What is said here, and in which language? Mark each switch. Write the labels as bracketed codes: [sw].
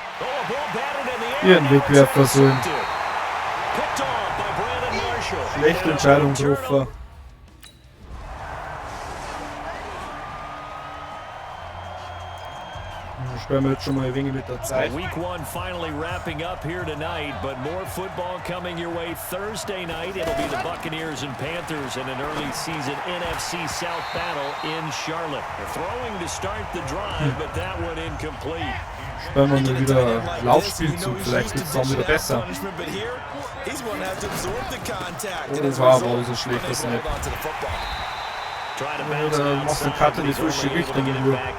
[en] Oh, a ball batted in the air. [de] Ihren Wegwerfversuch. [en] Picked off by Brandon Marshall. [de] Schlechte Entscheidung getroffen. Sperren wir jetzt schon mal ein wenig mit der Zeit. [en] Week 1 finally wrapping up here tonight, but more football coming your way Thursday night. It'll be the Buccaneers and Panthers in an early season NFC South battle in Charlotte. Throwing to start the drive, but that one incomplete. [de] Sperren wir mal wieder Laufspielzug, vielleicht wird es dann wieder besser. Oh, das war aber so schlecht, das nicht. Oder machst du einen Cut in die falsche Richtung nur.